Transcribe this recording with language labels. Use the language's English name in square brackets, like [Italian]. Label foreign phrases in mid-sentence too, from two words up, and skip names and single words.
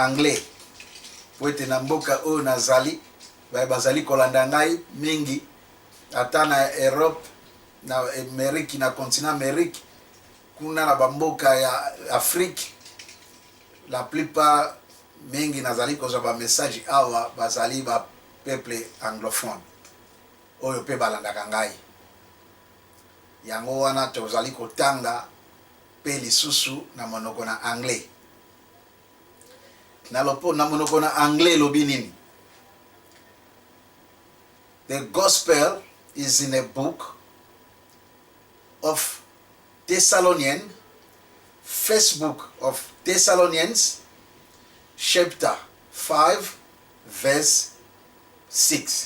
[Lingala] anglais, poete na mboka oyo nazali bazali kolanda ngai mingi ata na Europe, na Ameriki, na continent Ameriki, kuna na bamboka ya Afrique, [French] la plupart [Lingala] mingi nazali kozwa ba message awa bazali ba [French] peuple anglophone [Lingala] oyo pe balandaka ngai. Yango wana tozali kotanga pe lisusu na monoko na anglais. Na monoko na anglais lobi nini? [English] The gospel is in a book of Thessalonians, first book of Thessalonians, chapter 5, verse 6.